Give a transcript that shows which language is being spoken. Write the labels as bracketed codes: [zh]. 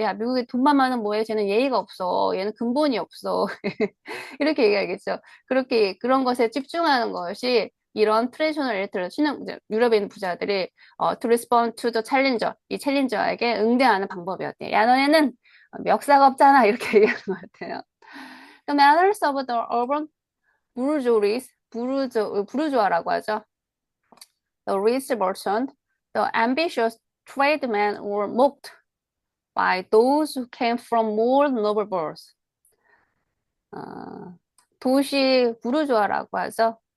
[ko] 야, 미국에 돈만 많은 뭐해? 쟤는 예의가 없어. 얘는 근본이 없어. 이렇게 얘기하겠죠. 그렇게 그런 것에 집중하는 것이 이런 트레디셔널 엘리트를 신흥 유럽에 있는 부자들이 [en] to respond to the challenger [ko] 이 챌린저에게 응대하는 방법이었대요. 야 너네는 멱살 없잖아 이렇게 얘기하는 것 같아요. [en] The manners of the urban bourgeois [ko] 부르주아라고 하죠. [en] The rich merchant, the ambitious tradesmen were mocked by those who came from more noble births. [ko] 어, 도시 부르주아라고 하죠.